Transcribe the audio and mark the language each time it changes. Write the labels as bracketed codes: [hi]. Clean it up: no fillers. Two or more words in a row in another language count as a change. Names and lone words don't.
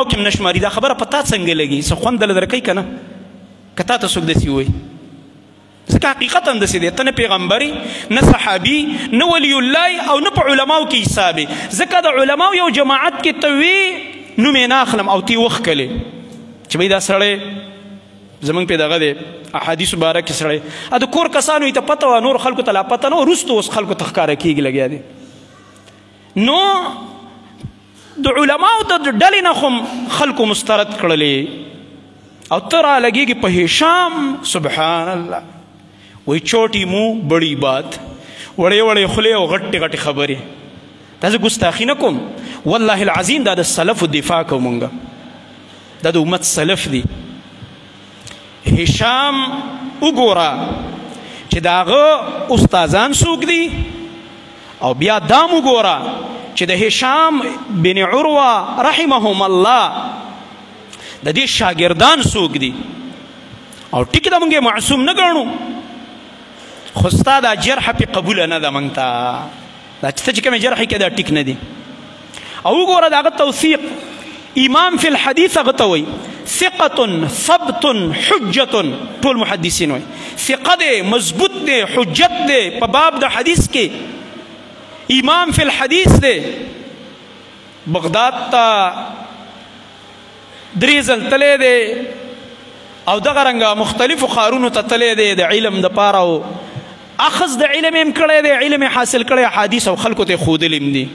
[ps] کې هم نه شماري دا خبره په تا څنګه لګي څه خوند دله درکوي که نه که تا ته څوک داسې وایي ځکه حقیقت هم داسې دی ته نه پیغمبري نه صحابي نه ولی الله او نه په علماو کې حساب ځکه د علماو یو جماعت کې ته وي نوم یې نه اخلم او تی وښکلې چې بھئی دا سړی زمونږ پې دغه دی احادیثو باره کې سړی د کور کسانو یې ته پته وه نور خلکو ته لا پته نه وه وروسته اوس خلکو ته ښکاره کېږي لګیا دی. نو د علماو د ډلې نه خو خلکو مسترد کړلې او ته را لګېږي په هشام [ar] سبحان الله [ps] وایي [ur] چوټي مو بڑی بات [ps] وړې وړې خولې او غټې غټې خبرې دا زه ګستاخي نه کوم [ar] والله العظیم [ps] دا د سلفو دفاع کوو مونږ دا د امت سلف دی. هشام وګوره چې د هغه استادان څوک دي او بیا دام وګوره چې د هشام بن عروه [ar] رحمهم الله [ps] د دې شاګردان څوک دي او ټیک ده مونږ معصوم نه ګڼو خو ستا دا جرح پې قبوله نه ده مونږ ته دا چې ته چې کومې جرح کې دا ټیک نه دي. او وګوره د هغه توثیق [ar] امام فی الحدیث [ps] هغه ته وایي [ar] ثقة ثبت حجة [ps] ټول محدثین وایي ثقه دی مضبوط دی حجت دی په باب د حدیث کې [ar] امام فی الحدیث [ps] دی. بغداد ته 3 ځل تللی دی او دغه رنګه مختلفو ښارونو ته تللی دی د علم دپاره او اخذ د علم یې کړی دی علم یې حاصل کړی حدیث او خلکو ته یې ښودلی هم دي.